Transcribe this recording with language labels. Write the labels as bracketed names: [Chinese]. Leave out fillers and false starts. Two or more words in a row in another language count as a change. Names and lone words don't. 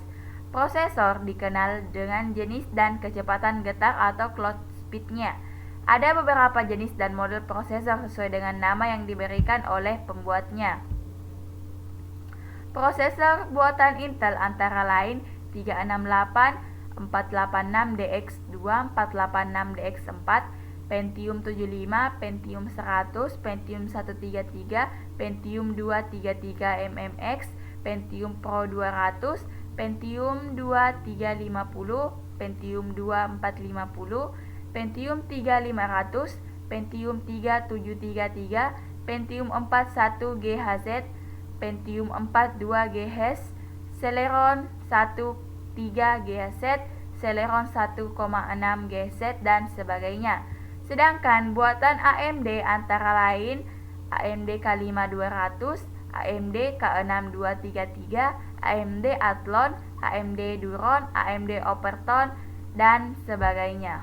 [Indonesian] Prosesor dikenal dengan jenis dan kecepatan getar atau [English] clock speed- [Indonesian] nya. Ada beberapa jenis dan model prosesor sesuai dengan nama yang diberikan oleh pembuatnya. Prosesor buatan Intel antara lain 368, 486DX2, 486DX4, Pentium 75, Pentium 100, Pentium 133, Pentium 233 MMX, Pentium Pro 200, Pentium 2350, Pentium 2450, Pentium 3500, Pentium 3733, Pentium 41 GHz, Pentium 42 GHz, Celeron 13 GHz, Celeron 1,6 GHz, dan sebagainya. Sedangkan buatan AMD antara lain AMD K5200, AMD K6233, AMD Athlon, AMD Duron, AMD Overton, dan sebagainya.